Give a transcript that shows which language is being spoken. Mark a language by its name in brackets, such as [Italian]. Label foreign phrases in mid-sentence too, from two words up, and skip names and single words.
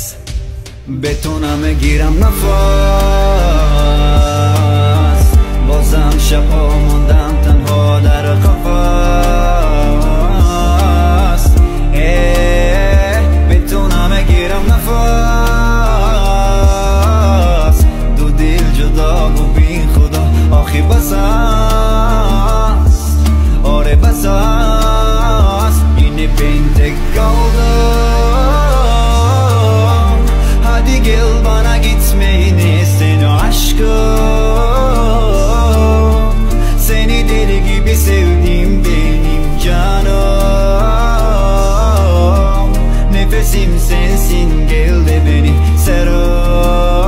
[Persian] بتونم بگیرم نفس، بازم شبا موندم تنها در قفس. بتونم بگیرم نفس، دو دل جدا و بی خدا آخی بس است. آره بس است، [Turkish] yine ben tek kaldım. Hadi gel bana gitmeyini sen o aşkım. Seni deli gibi sevdim nefesim sensin, gel de beni sarıl.